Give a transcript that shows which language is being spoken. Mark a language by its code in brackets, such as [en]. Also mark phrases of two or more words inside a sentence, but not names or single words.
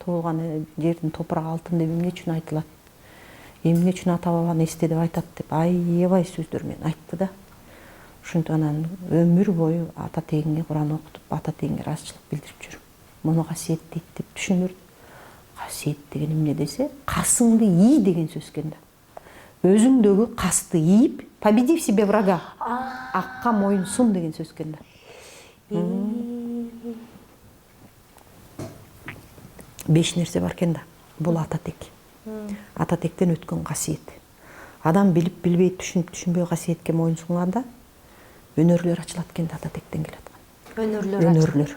[ky] туылган жердин топурагы алтын деп эмне үчүн айтылат, эмне үчүн ата бабаны эсте деп айтат деп аябай сөздөр менен айтты да. Ошентип анан өмүр бою ата тегиңе Куран окутуп, ата тегиңе ыраазычылык билдирип жүрүм. Муну касиет дейт деп түшүнүрдүм. Касиет деген эмне десе, касыңды ий деген сөз экен да. Өзүңдөгү касты ийип, [ru] победи в себе врага. [ky] Акка моюн сун деген сөз экен да. 5 нерсе бар экен да. Бул ата тек. Ата тектен өткөн касиет. Адам билип билбей, түшүнүп түшүнбөй касиетке моюн сунганда өнөрлөр ачылат экен да, ата тектен келаткан.